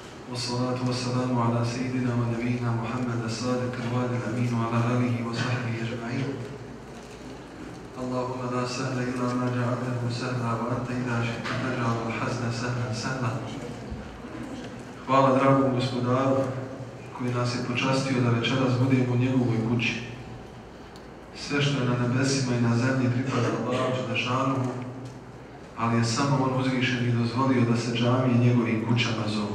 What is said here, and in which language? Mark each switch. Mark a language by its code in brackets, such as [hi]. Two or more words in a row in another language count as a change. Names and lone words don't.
[ar] والصلاة والسلام على سيدنا ونبينا محمد الصادق الوعد الأمين وعلى آله وصحبه أجمعين. اللهم لا سهل إلا ما جعلته سهلا وأنت إذا شئت تجعل الحزن سهلا سهلا. [bs] Hvala dragom gospodaru koji nas je počastio da večeras budemo u njegovoj kući. Sve što je na nebesima i na zemlji pripada Allahu dželešanu, ali je samo on uzvišen i dozvolio da se džamije njegovim kućama zovu.